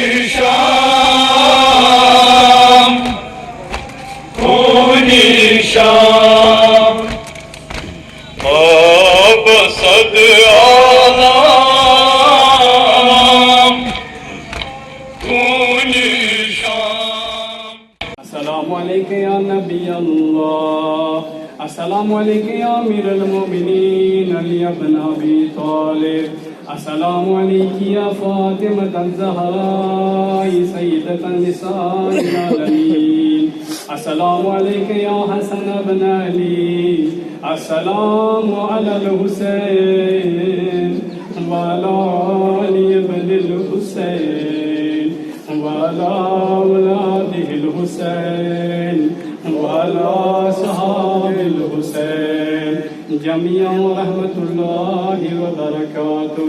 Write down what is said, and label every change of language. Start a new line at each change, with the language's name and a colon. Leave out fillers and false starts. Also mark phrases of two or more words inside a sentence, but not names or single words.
Arabic: शाम खूनी शाम मबसद आलम खूनी शाम। السلام عليك يا نبي الله، السلام عليك يا أمير المؤمنين علي ابن أبي طالب، السلام عليكِ يا فاطمة الزهراء سيدة نساء العالمين، السلام عليك يا حسن ابن علي، السلام على الحسين وعلى علي ابن الحسين وعلى أولاد الحسين وعلى أصحاب الحسين جميعا رحمة الله وبركاته.